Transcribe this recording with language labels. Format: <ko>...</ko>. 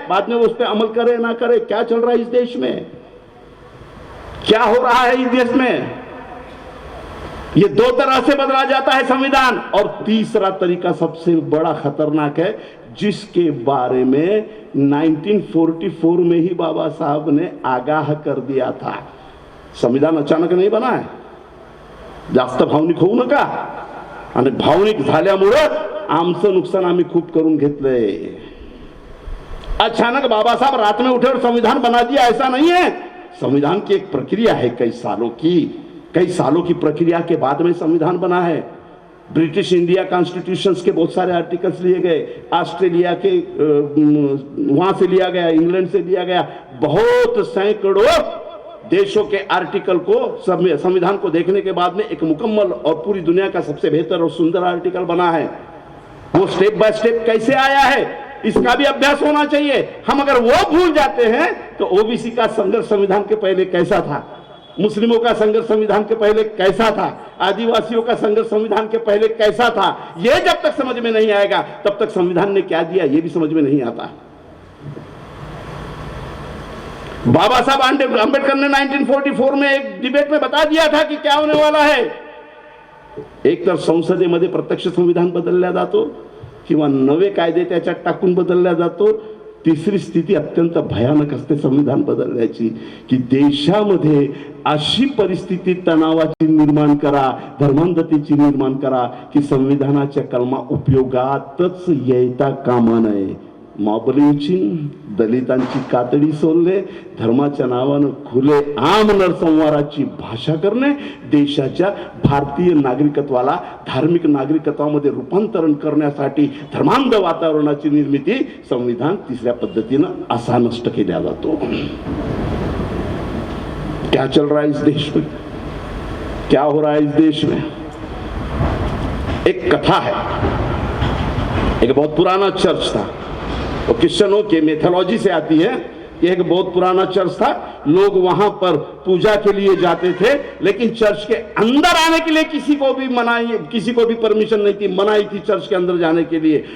<hi>बाद में उस पर अमल करे ना करे, क्या चल रहा है इस देश में, क्या हो रहा है इस देश में, ये 2 तरह से बदला जाता है संविधान। और तीसरा तरीका सबसे बड़ा खतरनाक है, जिसके बारे में 1944 में ही बाबा साहब ने आगाह कर दिया था। संविधान अचानक नहीं बना है,</hi> <mr>जास्त भावनिक होऊ नका, आणि भावनिक झाल्यामुळे आमचं नुकसान आम्ही खूप करून घेतलंय।</mr> <hi>अचानक बाबा साहब रात में उठे और संविधान बना दिया, ऐसा नहीं है। संविधान की एक प्रक्रिया है, कई सालों की प्रक्रिया के बाद में संविधान बना है। ब्रिटिश इंडिया कॉन्स्टिट्यूशंस के बहुत सारे आर्टिकल्स लिए गए, ऑस्ट्रेलिया के वहां से लिया गया, इंग्लैंड से लिया गया, बहुत सैकड़ों देशों के आर्टिकल को संविधान को देखने के बाद में एक मुकम्मल और पूरी दुनिया का सबसे बेहतर और सुंदर आर्टिकल बना है। वो स्टेप बाय स्टेप कैसे आया है इसका भी अभ्यास होना चाहिए। हम अगर वो भूल जाते हैं तो ओबीसी का संघर्ष संविधान के पहले कैसा था, मुस्लिमों का संघर्ष संविधान के पहले कैसा था, आदिवासियों का संघर्ष संविधान के पहले कैसा था, ये जब तक समझ में नहीं आएगा तब तक संविधान ने क्या दिया ये भी समझ में नहीं आता। बाबा साहब अंबेडकर ने 1944 में एक डिबेट में बता दिया था कि क्या होने वाला है।</hi> <mr>एक तर संसदेमध्ये प्रत्यक्ष संविधान बदलल्या जातो किंवा नवे कायदे त्याच्यात टाकून बदलल्या जातो। तिसरी स्थिती अत्यंत भयानक असते संविधान बदलण्याची, की देशामध्ये अशी परिस्थिती तणावाची निर्माण करा, धर्मांधतेची निर्माण करा की संविधानाच्या कलमा उपयोगातच येता कामा नये। मॉब लिंचिंग, दलितांची कातडी सोलणे, धर्माच्या नावानं खुले आम नरसंहाराची भाषा करणे, देशाच्या भारतीय नागरिकत्वाला धार्मिक नागरिकत्वामध्ये रूपांतरण करण्यासाठी धर्मांध वातावरणाची निर्मिती संविधान तिसऱ्या पद्धतीनं असा नष्ट केला जातो।</mr> <hi>क्या चल रहा है इस देश में, क्या हो रहा है इस देश में? एक कथा है, एक बहुत पुराना चर्च था, वो क्रिश्चियनों के मेथोलॉजी से आती है। ये एक बहुत पुराना चर्च था, लोग वहां पर पूजा के लिए जाते थे, लेकिन चर्च के अंदर आने के लिए किसी को भी परमिशन नहीं थी, मनाही थी चर्च के अंदर जाने के लिए।</hi>